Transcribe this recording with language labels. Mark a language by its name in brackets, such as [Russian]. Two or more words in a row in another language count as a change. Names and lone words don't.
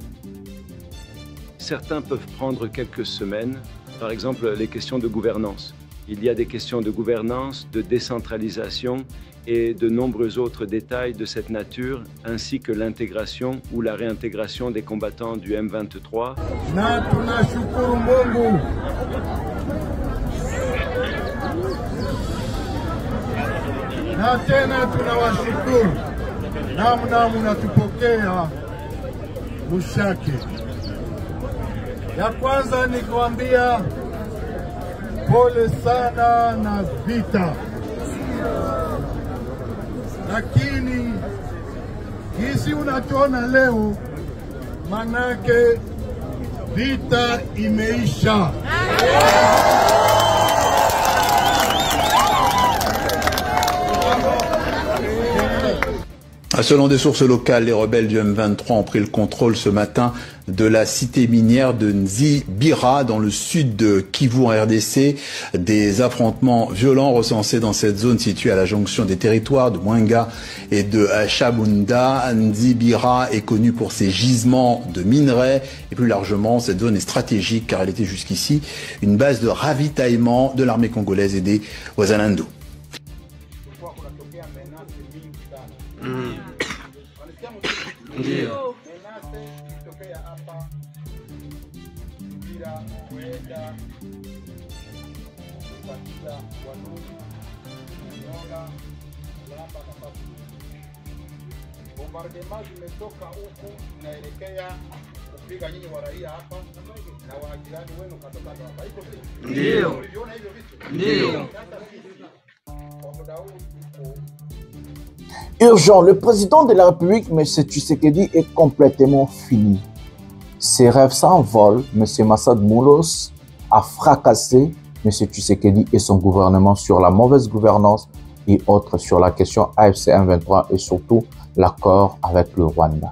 [French] Certains peuvent prendre quelques semaines, par exemple les questions de gouvernance. Il y a des questions de gouvernance, de décentralisation et de nombreux autres détails de cette nature, ainsi que l'intégration ou la réintégration des combattants du M23. [Swahili] Na tunashukuru Mungu. Na tena tunawashukuru namna mnatupokea Mushaki. Ya kwanza ni kuambia pole sana na vita, lakini hizi unatuona leo, manake vita imeisha. [French] Selon des sources locales, les rebelles du M23 ont pris le contrôle ce matin de la cité minière de Nzibira dans le sud de Kivu en RDC. Des affrontements violents recensés dans cette zone située à la jonction des territoires de Mwenga et de Chabunda. Nzibira est connue pour ses gisements de minerais et plus largement cette zone est stratégique car elle était jusqu'ici une base de ravitaillement de l'armée congolaise et des Wazalendo. [Swahili] Ndio. Bombardement zimetoka huku naelekea kupiga nyinyi wa raia hapa na waajirani wenu katoka hapa. Iko vipi? Ndio. Uliona hivyo vitu? Ndio. Kwa muda huu [French] Urgent, le président de la République, M. Tshisekedi, est complètement fini. Ses rêves s'envolent. M. Massad Moulos a fracassé M. Tshisekedi et son gouvernement sur la mauvaise gouvernance et autres sur la question AFC M23 et surtout l'accord avec le Rwanda.